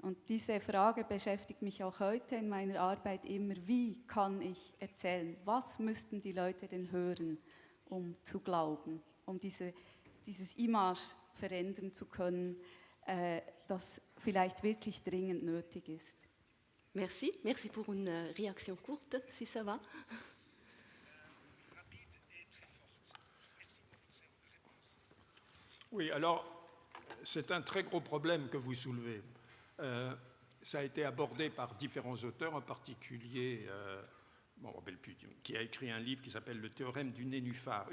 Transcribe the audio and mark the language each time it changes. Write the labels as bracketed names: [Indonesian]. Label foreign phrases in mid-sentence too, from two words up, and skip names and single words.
[German] Und diese Frage beschäftigt mich auch heute in meiner Arbeit immer. Wie kann ich erzählen? Was müssten die Leute denn hören, um zu glauben, um dieses Image verändern zu können, das vielleicht wirklich dringend nötig ist? [French] Merci. Merci pour une réaction courte, si ça va. Oui, alors, c'est un très gros problème que vous soulevez. Ça a été abordé par différents auteurs, en particulier, qui a écrit un livre qui s'appelle « Le théorème du nénuphar ».